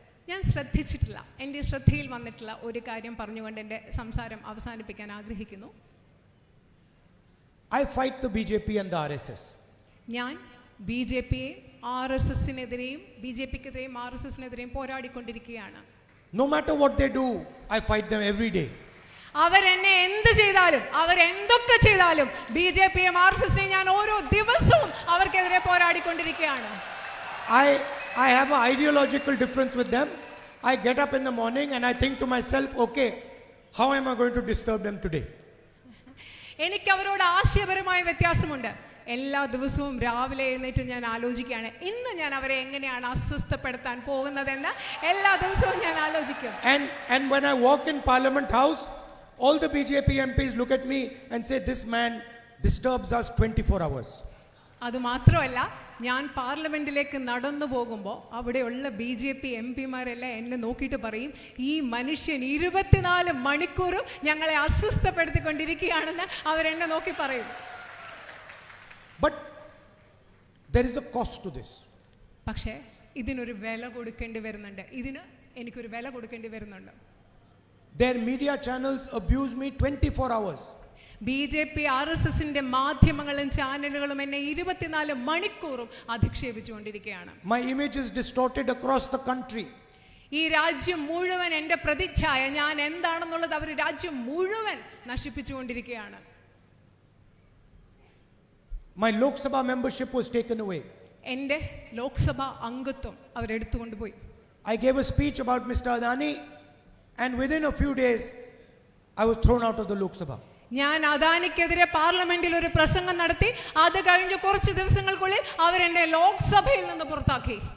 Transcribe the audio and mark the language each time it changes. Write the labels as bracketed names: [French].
[Malayalam] ഞാൻ ശ്രദ്ധിച്ചിട്ടില്ല, എൻ്റെ ശ്രദ്ധയിൽ വന്നിട്ടുള്ള ഒരു കാര്യം പറഞ്ഞുകൊണ്ട് എൻ്റെ സംസാരം അവസാനിപ്പിക്കാൻ ആഗ്രഹിക്കുന്നു. [English] I fight the BJP and the RSS. [Malayalam] ഞാൻ BJPയെയും RSSനെതിരെയും BJPക്കെതിരെയും RSSനെതിരെയും പോരാടിക്കൊണ്ടിരിക്കുകയാണ്. [English] No matter what they do, I fight them every day. [Malayalam] അവരെന്നെ എന്ത് ചെയ്താലും, അവരെന്തൊക്കെ ചെയ്താലും BJPയെയും RSSനെയും ഞാൻ ഓരോ ദിവസവും അവർക്കെതിരെ പോരാടിക്കൊണ്ടിരിക്കുകയാണ്. [English] I have an ideological difference with them. I get up in the morning and I think to myself, okay, how am I going to disturb them today? [Malayalam] എനിക്ക് അവരോട് ആശയപരമായ വ്യത്യാസമുണ്ട്. എല്ലാ ദിവസവും രാവിലെ എഴുന്നേറ്റ് ഞാൻ ആലോചിക്കുകയാണ്, ഇന്ന് ഞാൻ അവരെ എങ്ങനെയാണ് അസ്വസ്ഥപ്പെടുത്താൻ പോകുന്നതെന്ന് എല്ലാ ദിവസവും ഞാൻ ആലോചിക്കും. [English] And when I walk in Parliament House, all the BJP MPs look at me and say, this man disturbs us 24 hours. [Malayalam] അത് മാത്രമല്ല, ഞാൻ പാർലമെന്റിലേക്ക് നടന്നു പോകുമ്പോൾ അവിടെയുള്ള BJP MPമാരെല്ലാം എന്നെ നോക്കിയിട്ട് പറയും, ഈ മനുഷ്യൻ 24 മണിക്കൂറും ഞങ്ങളെ അസ്വസ്ഥപ്പെടുത്തിക്കൊണ്ടിരിക്കുകയാണെന്ന് അവരെന്നെ നോക്കി പറയും. [English] But there is a cost to this. [Malayalam] പക്ഷേ ഇതിനൊരു വില കൊടുക്കേണ്ടി വരുന്നുണ്ട്. എനിക്കൊരു വില കൊടുക്കേണ്ടി വരുന്നുണ്ട്. [English] Their media channels abuse me 24 hours. [Malayalam] BJP RSSന്റെ മാധ്യമങ്ങളും ചാനലുകളും എന്നെ 24 മണിക്കൂറും അധിക്ഷേപിച്ചുകൊണ്ടിരിക്കുകയാണ്. [English] My image is distorted across the country. [Malayalam] ഈ രാജ്യം മുഴുവൻ എൻ്റെ പ്രതിച്ഛായ, ഞാൻ എന്താണെന്നുള്ളത് അവർ രാജ്യം മുഴുവൻ നശിപ്പിച്ചുകൊണ്ടിരിക്കുകയാണ്. [English] My Lok Sabha membership was taken away. [Malayalam] എൻ്റെ ലോക്സഭ അംഗത്വം അവരെടുത്തുകൊണ്ടുപോയി. [English] I gave a speech about Mr. Adani and within a few days I was thrown out of the Lok Sabha. [Malayalam] ഞാൻ അദാനിക്കെതിരെ പാർലമെന്റിൽ ഒരു പ്രസംഗം നടത്തി. അത് കഴിഞ്ഞ് കുറച്ച് ദിവസങ്ങൾക്കുള്ളിൽ അവരെന്നെ ലോക്സഭയിൽ നിന്ന് പുറത്താക്കി.